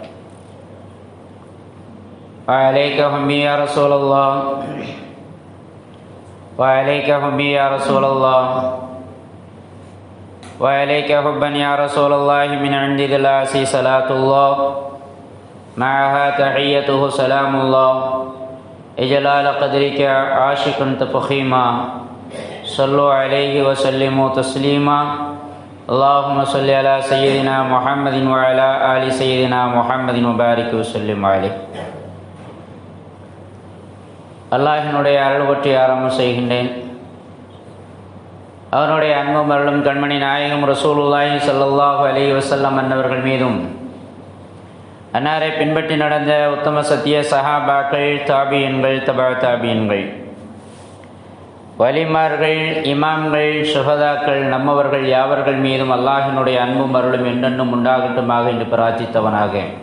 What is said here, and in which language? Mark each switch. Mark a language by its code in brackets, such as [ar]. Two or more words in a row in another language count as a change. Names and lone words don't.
[ar] وعليك حبي يا رسول الله، وعليك حبي يا رسول الله، وعليك حبا يا رسول الله من عند ذي العرش صلاة الله، معها تحيته سلام الله، إجلال قدرك عاشقا تفخيما، صلوا عليه وسلموا تسليما. اللهم صل على سيدنا محمد وعلى آل سيدنا محمد وبارك وسلم عليه. [ta] அல்லாஹினுடைய அருள் பற்றி ஆரம்பம் செய்கின்றேன். அவனுடைய அன்பும் அருளும் கண்மணி நாயகம் [ar] رسول الله صلى الله عليه وسلم [ta] அன்னவர்கள் மீதும், அன்னாரை பின்பற்றி நடந்த உத்தம சத்திய சஹாபாக்கள், தாபியன்கள், தபா தாபியன்கள், வலிமார்கள், இமாம்கள், சுஹதாக்கள், நம்மவர்கள் யாவர்கள் மீதும் அல்லாஹினுடைய அன்பும் அருளும் என்றென்றும் உண்டாகட்டுமாக என்று பிரார்த்தித்தவனாக,